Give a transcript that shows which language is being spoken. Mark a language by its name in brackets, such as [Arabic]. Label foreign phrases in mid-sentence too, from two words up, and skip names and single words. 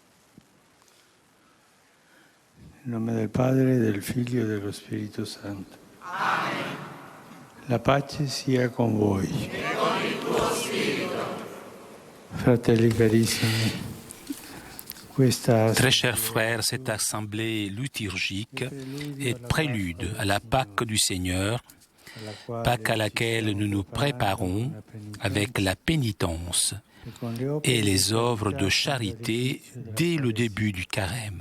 [Italian] In nome del Padre, del Figlio e dello Spirito Santo. La pace sia con voi. Fratelli carissimi, [French] Très chers frères, cette assemblée liturgique est prélude à la Pâque du Seigneur, Pâque à laquelle nous nous préparons avec la pénitence et les œuvres de charité dès le début du carême.